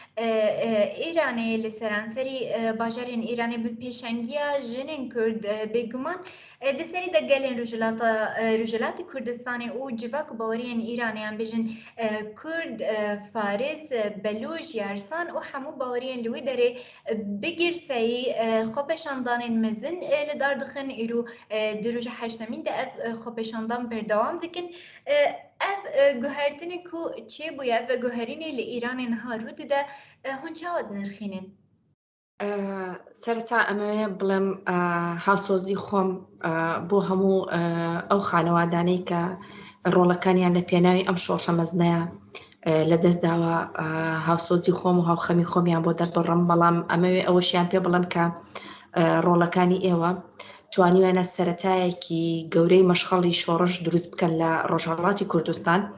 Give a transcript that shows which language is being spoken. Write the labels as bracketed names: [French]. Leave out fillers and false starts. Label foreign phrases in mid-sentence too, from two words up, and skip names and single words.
[Kurdish] Îranê li seranserî bajarên Îranê bi pêşengiya jinên Kurd bêguman di serî de gelên Rojhilatê Kurdistanê û civak û baweriyên Îranê yan bêjin Kurd, Faris, Belûj, Yarsan û hemû baweriyên li wî derê bi girseyî xwepeşandanên mezin li dar dixin îro di roja heştemîn de ev xwepeşandan berdewam dikin. Ev guhertinê ku çêbûye ve guherînê li Îranê niha rû dide hûn çawa dinirxînin? [Central Kurdish] سەرەتا ئەمەوێ بڵێم هاوسۆزی خۆم بۆ هەموو ئەو خانەوادانەی کە ڕۆڵەکانیان لە پێناوی ئەم شۆڕشە مەزنەیە لەدەست داوە هاوسۆزی خۆم و هاوخەمی خۆمیان بۆ دەربڕم، بەڵام ئەمەوێ ئەوەشیان پێ بڵێم کە ڕۆڵەکانی ئێوە توانیوێنە سەرەتایەکی گەورەی مەشخەڵی شۆڕش دروست بکەن لە ڕۆژهەڵاتی کوردستان.